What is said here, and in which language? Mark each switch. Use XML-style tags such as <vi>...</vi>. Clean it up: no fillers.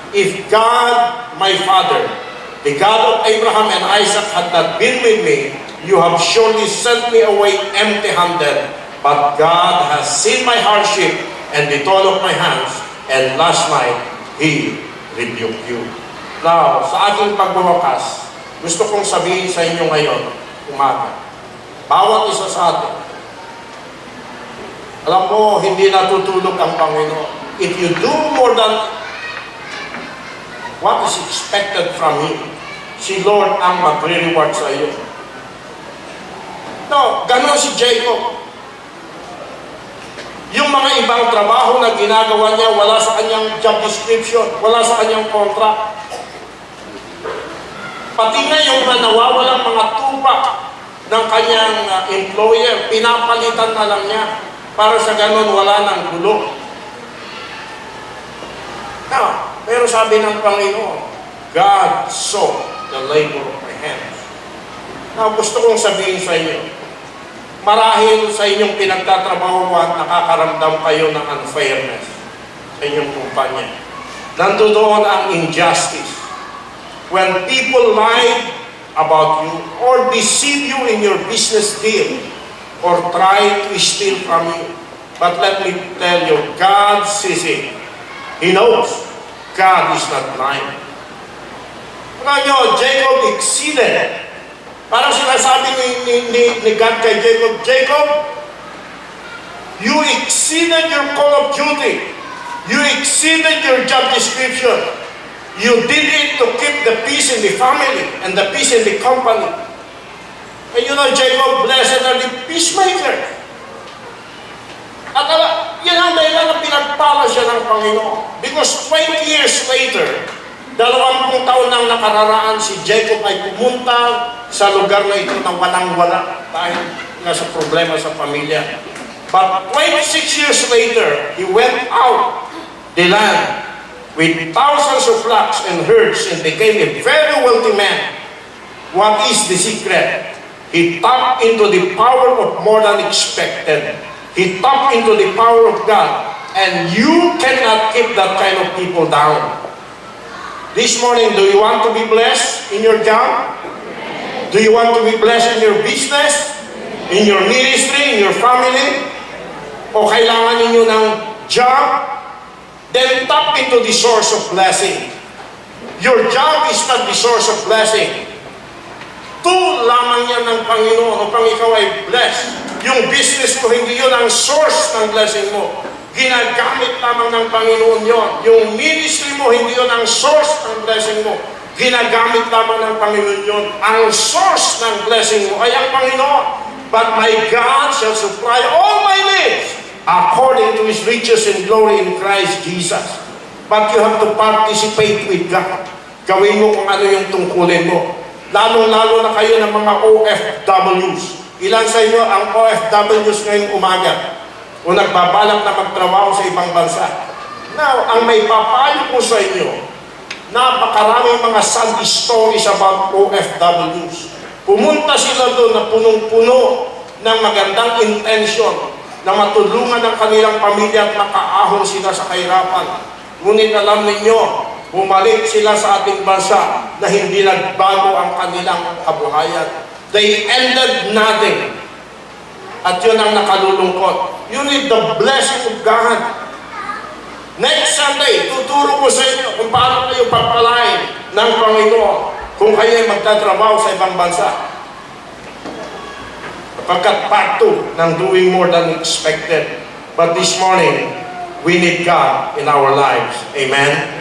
<en>If God, my father, the God of Abraham and Isaac had not been with me, you have surely sent me away empty-handed. But God has seen my hardship and the toil of my hands, and last night, He rebuked you.</en> <tl>Now, sa aking pagwawakas, gusto kong sabihin sa inyo ngayon, umaga, bawat isa sa atin, alam mo, hindi natutulog ang Panginoon.</tl> <en>If you do more than what is expected from Him,</en> <tl>si Lord ang magre-reward sa iyo. No, ganon si Jacob. Yung mga ibang trabaho na ginagawa niya, wala sa kanyang job description, wala sa kanyang contract. Pati na yung nawawalang mga tupa ng kanyang employer, pinapalitan na lang niya para sa ganon wala ng gulo.</tl> <en>Now,</en> <tl>pero sabi ng Panginoon,</tl> <en>God saw the labor of my hands.</en> <tl>Now, gusto kong sabihin sa inyo, marahil sa inyong pinagtatrabahuan, nakakaramdam kayo ng unfairness sa inyong kumpanya. Nandoon ang injustice.</tl> <en>When people lie about you or deceive you in your business deal or try to steal from you. But let me tell you, God sees it. He knows. God is not blind.</en> <tl>Ano nyo,</tl> <en>Jacob exceeded.</en> <tl>Parang sinasabi ni God kay Jacob,</tl> <en>Jacob, you exceeded your call of duty. You exceeded your job description. You did it to keep the peace in the family and the peace in the company. And you know, Jacob, blessed are the peacemakers.</en> <tl>At yun ang dahilan na pinagpala siya ng Panginoon.</tl> <en>Because 20 years later,</en> <tl>20 taon nang nakararaan, si Jacob ay pumunta sa lugar na ito na walang-wala dahil nasa problema sa pamilya.</tl> <en>But 26 years later, he went out the land with thousands of flocks and herds and became a very wealthy man. What is the secret? He tapped into the power of more than expected. He tapped into the power of God. And you cannot keep that kind of people down. This morning, do you want to be blessed in your job? Do you want to be blessed in your business? In your ministry? In your family?</en> <tl>O kailangan ninyo ng job?</tl> <en>Then tap into the source of blessing. Your job is not the source of blessing.</en> <tl>Tool lamang yan ng Panginoon upang ikaw ay blessed. Yung business mo, hindi yun ang source ng blessing mo. Ginagamit lamang ng Panginoon yon. Yung ministry mo, hindi yun ang source ng blessing mo. Ginagamit lamang ng Panginoon yon. Ang source ng blessing mo ay ang Panginoon.</tl> <en>But my God shall supply all my needs according to His riches and glory in Christ Jesus. But you have to participate with God.</en> <tl>Gawin mo kung ano yung tungkulin mo. Lalong-lalo na kayo ng mga OFWs. Ilan sa inyo ang OFWs ngayong umaga? O nagbabalak na magtrabaho sa ibang bansa. Now, ang may papayo ko sa inyo, napakaraming mga</tl> <en>sad stories about OFWs.</en> <tl>Pumunta sila doon na punong-puno ng magandang intention na matulungan ang kanilang pamilya at makaahon sila sa kahirapan. Ngunit alam ninyo, bumalik sila sa ating bansa na hindi nagbago ang kanilang kabuhayan.</tl> <en>They ended nothing.</en> <tl>At yun ang nakalulungkot.</tl> <en>You need the blessing of God. Next Sunday,</en> <tl>tuturo ko sa inyo kung paano kayo pagpalain ng Panginoon kung kayo ay magtatrabaho sa ibang bansa. Pagkat part 2 ng</tl> <en>doing more than expected. But this morning, we need God in our lives. Amen?</en>